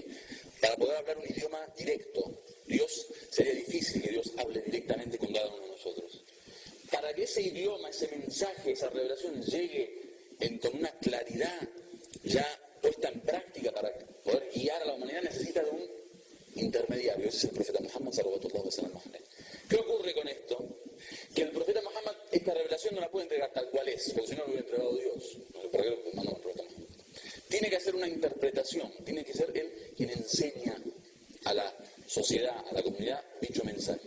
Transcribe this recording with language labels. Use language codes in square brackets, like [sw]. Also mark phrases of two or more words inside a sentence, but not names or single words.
[es] Para poder hablar un idioma directo. Sería difícil que Dios hable directamente con cada uno de nosotros. Para que ese idioma, ese mensaje, esa revelación llegue con una claridad ya puesta en práctica para poder guiar a la humanidad, necesita de un intermediario. Ese es el profeta Muhammad [ar] صلى الله عليه وسلم. [es] ¿Qué ocurre con esto? Que el profeta Muhammad esta revelación no la puede entregar tal cual es, porque si no lo hubiera entregado Dios. ¿Para qué lo mandó el profeta Muhammad? Tiene que hacer una interpretación, tiene que ser él quien enseña a la sociedad, a la comunidad, dicho mensaje.